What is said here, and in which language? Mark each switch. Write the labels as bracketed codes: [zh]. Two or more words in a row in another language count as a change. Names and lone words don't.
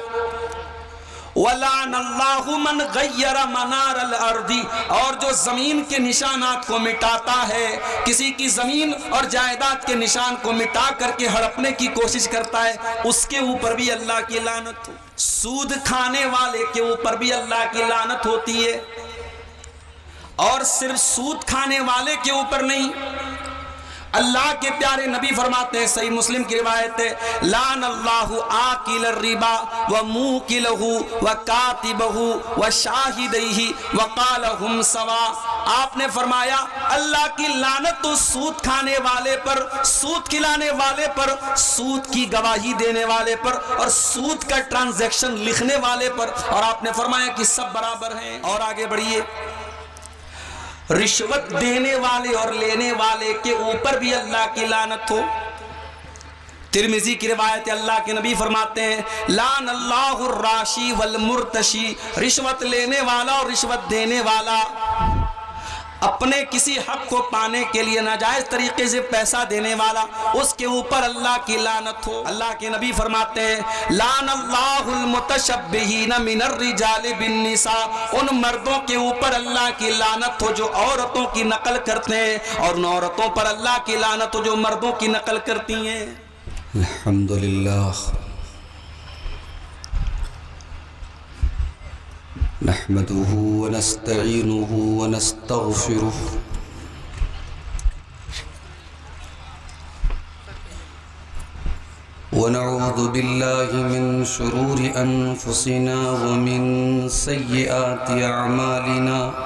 [ar] ولعن الله من غير منار الأرض, [hi] और जो जमीन के निशानात को मिटाता है, किसी की जमीन और जायदाद के निशान को मिटा करके हड़पने की कोशिश करता है, उसके ऊपर भी अल्लाह की लानत हो। सूद खाने वाले के ऊपर भी अल्लाह की लानत होती है, और सिर्फ सूद खाने वाले के ऊपर नहीं, अल्लाह के प्यारे नबी फरमाते हैं, सही मुस्लिम की रिवायत है, [ar] لعن الله آكل الربا وموكله وكاتبه وشاهديه وقال هم سواء. [hi] आपने फरमाया अल्लाह की लानत तो सूद खाने वाले पर, सूद खिलाने वाले पर, सूद की गवाही देने वाले पर, और सूद का ट्रांजैक्शन लिखने वाले पर, और आपने फरमाया कि सब बराबर हैं। और आगे बढ़िए, रिश्वत देने वाले और लेने वाले के ऊपर भी अल्लाह की लानत हो। तिरमिजी की रिवायत है, अल्लाह के नबी फरमाते हैं, [ar] لعن الله الراشي والمرتشي, [hi] रिश्वत लेने वाला और रिश्वत देने वाला, अपने किसी हक को पाने के लिए नाजायज तरीके से पैसा देने वाला, उसके ऊपर अल्लाह की लानत हो। अल्लाह के नबी फरमाते हैं, [ar] لعن الله المتشبهين من الرجال بالنساء, [hi] उन मर्दों के ऊपर अल्लाह की लानत हो जो औरतों की नकल करते हैं, और उन औरतों पर अल्लाह की लानत हो जो मर्दों की नकल करती हैं। [ar] الحمد لله نحمده ونستعينه ونستغفره ونعوذ بالله من شرور أنفسنا ومن سيئات أعمالنا.